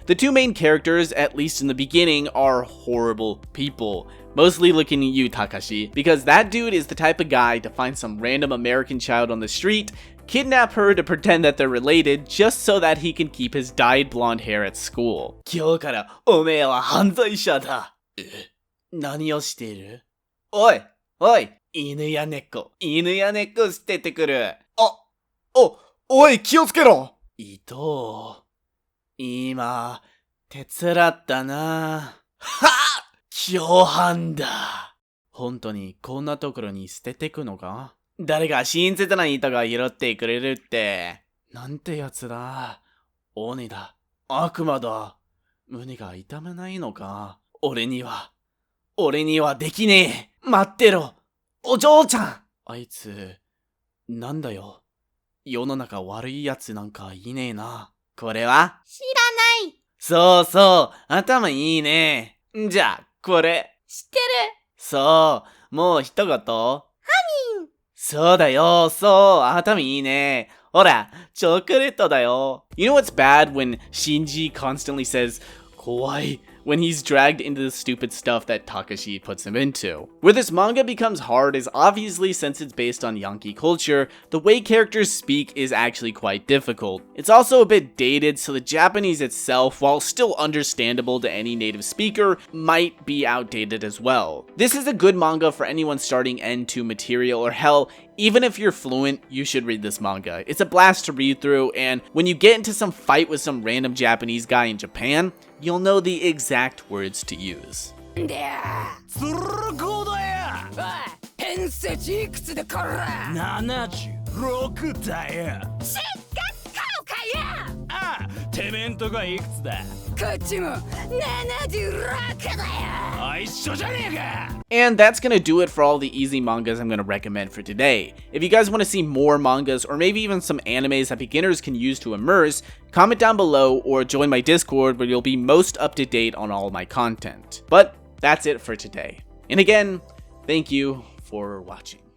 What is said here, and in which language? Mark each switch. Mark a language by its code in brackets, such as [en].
[en] The two main characters, at least in the beginning, are horrible people. Mostly looking at you, Takashi, because that dude is the type of guy to find some random American child on the street, kidnap her to pretend that they're related just so that he can keep his dyed blonde hair at school. [ja] 今日からおめえは犯罪者だ。何をしている？おい、おい、犬や猫捨ててくる。おい、気をつけろ。伊藤、今、手伝ったな。はっ！共犯だ。本当にこんなところに捨ててくのか？誰か親切な人が拾ってくれるって。なんてやつだ。鬼だ。悪魔だ。胸が痛めないのか？俺にはできねえ。待ってろ。お嬢ちゃん。あいつ、なんだよ。世の中悪いやつなんかいねえな。これは？知らない。そうそう、頭いいね。じゃあ、これ。知ってる。そう、もう一言。そうだよ、そう、頭いいね。ほら、チョコレートだよ。 [en] You know what's bad when Shinji constantly says, 怖い when he's dragged into the stupid stuff that Takashi puts him into. Where this manga becomes hard is obviously since it's based on Yankee culture, the way characters speak is actually quite difficult. It's also a bit dated, so the Japanese itself, while still understandable to any native speaker, might be outdated as well. This is a good manga for anyone starting N2 material, or hell, even if you're fluent, you should read this manga. It's a blast to read through, and when you get into some fight with some random Japanese guy in Japan, you'll know the exact words to use. [ja] することや。おい、偏差値いくつでこら。 76だよ。失格かよかや。ああ、てめんとこはいくつだ。こっちも76だよ。あ、一緒じゃねえか。 [en] And that's gonna do it for all the easy mangas I'm gonna recommend for today. If you guys want to see more mangas, or maybe even some animes that beginners can use to immerse, comment down below or join my Discord where you'll be most up to date on all my content. But that's it for today. And again, thank you for watching.